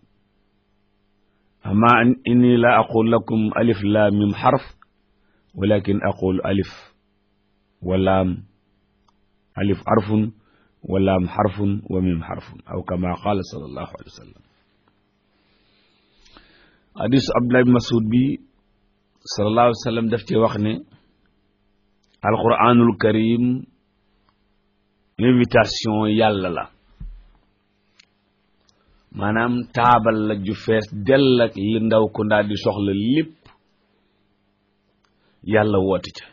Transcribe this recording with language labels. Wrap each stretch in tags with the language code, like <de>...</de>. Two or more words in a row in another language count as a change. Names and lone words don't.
<ar>أما إني لا أقول لكم ألف لام ميم حرف ولكن أقول ألف ولام ألف حرف ولام حرف وميم حرف أو كما قال صلى الله عليه وسلم. حديث عبد الله بن مسعود بي صلى الله عليه وسلم</ar> <wo>daf ci wax ne</wo> <ar>القرآن الكريم</ar> <wo>invitation yàlla la maanaam taabal la ju fees dell ak li ndaw ko daal di soxla lépp yàlla woote ca.</wo>